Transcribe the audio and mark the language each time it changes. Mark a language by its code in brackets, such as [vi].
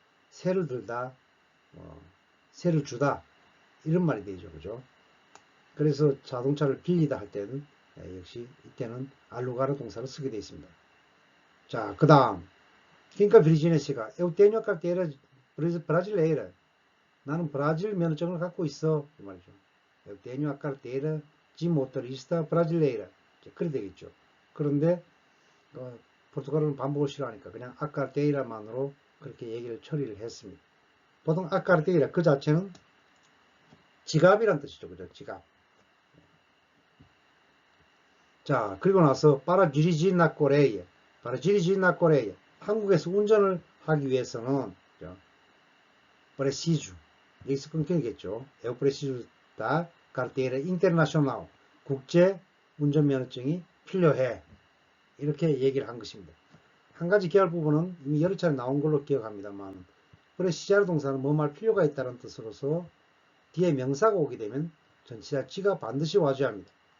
[ko] 세를 들다, 세를 주다 이런 말이 되죠, 그죠? 그래서 자동차를 빌리다 할 때는 역시 이때는 알루가르 동사를 쓰게 되어 있습니다. 자, 그 다음 그러니까 비르지네 씨가 [pt] Eu tenho carteira brasileira. [ko] 나는 브라질 면허증을 갖고 있어 이 말이죠. [pt] Eu tenho a carteira de motorista brasileira. [ko] 그래 되겠죠. 그런데 포르투갈어는 반복을 싫어하니까 그냥 a carteira만으로 그렇게 얘기를 처리를 했습니다. 보통 a carteira 그 자체는 지갑이란 뜻이죠. 그죠? 지갑. [pt] 자, 그리고 나서 para dirigir na Coreia. para dirigir na Coreia. [ko] 한국에서 운전을 하기 위해서는 preciso. 여기서 끊기겠죠. [pt] Eu preciso da carteira internacional. [ko] 국제 운전면허증이 필요해. 이렇게 얘기를 한 것입니다. 한 가지 기할 부분은 이미 여러 차례 나온 걸로 기억합니다만 precisa를 동사는 뭐 말 필요가 있다는 뜻으로서 뒤에 명사가 오게 되면 전치사 지가 반드시 와줘야 합니다.